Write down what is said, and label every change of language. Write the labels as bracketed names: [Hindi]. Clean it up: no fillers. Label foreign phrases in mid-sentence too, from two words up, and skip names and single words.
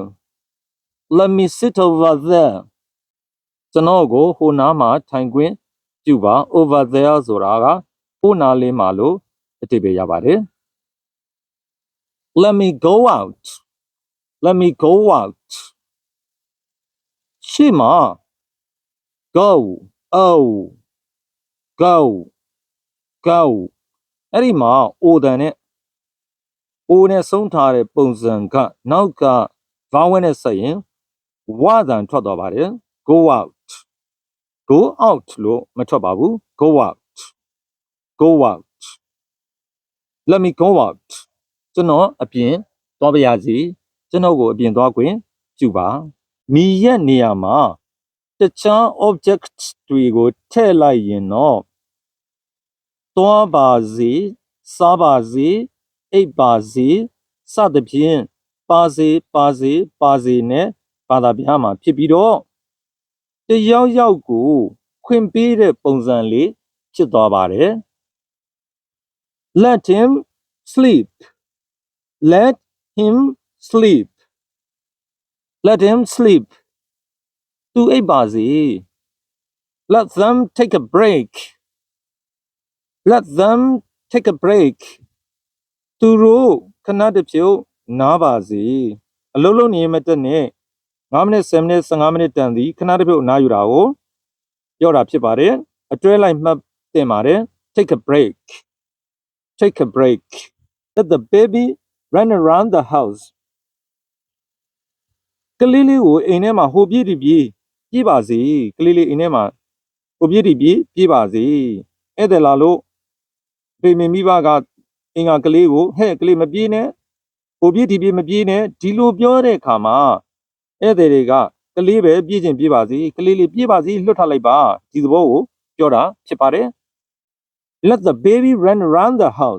[English] Let me sit over there. [Burmese] ကျွန်တော်ကိုဟိုနားမှာထိုင်ခွင့်ပြုပါ [English] over there [Burmese] ဆိုတာကဟိုနားလေးမှာလို့အတိတ်ပဲရပါတယ် [English] Let me go out. Let me go out. [Burmese] ရှေ့မှာ [English] go go go [Burmese] အဲ့ဒီမှာ o တန်နဲ့ o နဲ့ဆုံးထားတဲ့ပုံစံကနောက်က vowel နဲ့ဆက်ရင် w တန် ထွက်သွားပါတယ် [English] go out go out [Burmese] လို့မထွက်ပါဘူး [English] go out go out Let me go out [Burmese] ကျွန်တော်အ ပြင်သွားပါရစေကျွန်တော်ကိုအပြင်သွားခွင့်ပြုပါမိရဲ့နေရာမှာတခြား object တွေကိုထည့်လိုက်ရင်တော့သွားပါစေစားပါစေအိပ်ပါစေစသဖြင့်ပါစေနဲ့ဘာသာပြမှာဖြစ်ပြီးတော့တယောက်ယောက်ကိုခွင့်ပေးတဲ့ပုံစံလေးဖြစ်သွားပါတယ် [English] Let him sleep. Let him sleep. Let him sleep. [Burmese] သူအိပ်ပါစေ [English] Let them take a break. Let them take a break. [Burmese] သူတို့ခဏတစ်ဖြုတ်နားပါစေအလုံးလုံးနေမတက်နဲ့9မိနစ်10မိနစ်15မိနစ်တန်သည်ခဏတစ်ဖြုတ်နားယူတာကိုပြောတာဖြစ်ပါတယ်အတွဲလိုက်မှတ်တင်ပါတယ် [English] Take a break. Take a break. Let the baby run around the house. [Burmese] ကလေးလေးကိုအိမ်ထဲမှာဟိုပြေးဒီပြေးပြေးပါစေကလေးလေးအိမ်ထဲမှာဟိုပြေးဒီပြေးပြေးပါစေဧည့်သည်လာလို့ဖေမင်မိဘကအင်္ဂါကလေးကိုဟဲ့ကလေးမပြေးနဲ့ဟိုပြေးဒီပြေးမပြေးနဲ့ဒီလိုပြောတဲ့အခါမှာဧည့်သည်တွေကကလေးပဲပြေးခြင်းပြေးပါစေကလေးလေးပြေးပါစေလွတ်ထားလိုက်ပါဒီသဘောကိုပြောတာဖြစ်ပါတယ် [English] Let the baby run around the house.